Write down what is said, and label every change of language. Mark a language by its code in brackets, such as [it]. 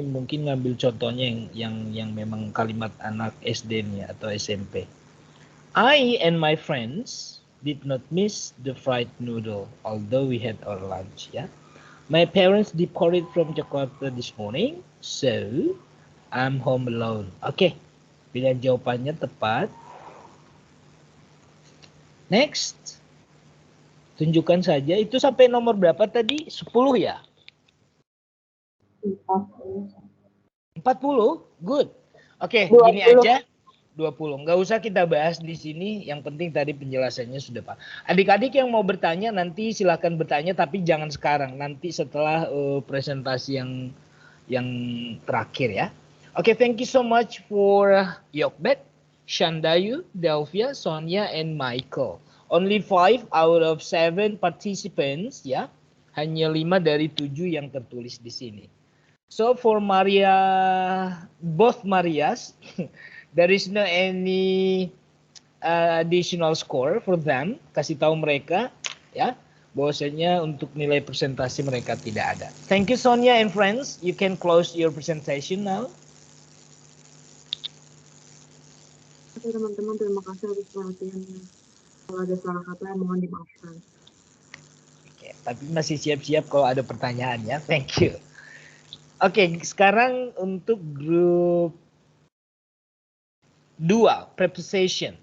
[id] Mungkin ngambil contohnya yang memang kalimat anak SD nih atau SMP. [en] I and my friends did not miss the fried noodle although we had our lunch ya. My parents departed from Jakarta this morning, so I'm home alone. Oke. [id] Pilihan jawabannya tepat. Next. Tunjukkan saja. Itu sampai nomor berapa tadi? 10 ya? 40. [en] 40? Good. Oke, 20. [id] gini aja. 20. Nggak usah kita bahas di sini. Yang penting tadi penjelasannya sudah Pak. Adik-adik yang mau bertanya nanti silakan bertanya tapi jangan sekarang. Nanti setelah presentasi yang terakhir ya. [en] Oke, thank you so much for Yokbet, Shandayu, Delvia, Sonia, and Michael. Only 5 out of 7 participants ya. [id] Hanya 5 dari 7 yang tertulis di sini. [en] So for Maria, both Marias, there is no any additional score for them. [id] Kasih tahu mereka ya bahwasanya untuk nilai presentasi mereka tidak ada. [en] Thank you Sonia and friends. You can close your presentation now. [id] Oke teman-teman, terima kasih atas perhatiannya. Kalau ada salah kata mohon dimaafkan. Oke, tapi masih siap-siap kalau ada pertanyaan ya. [en] Thank you. [id] Oke, sekarang untuk grup 2, preposition.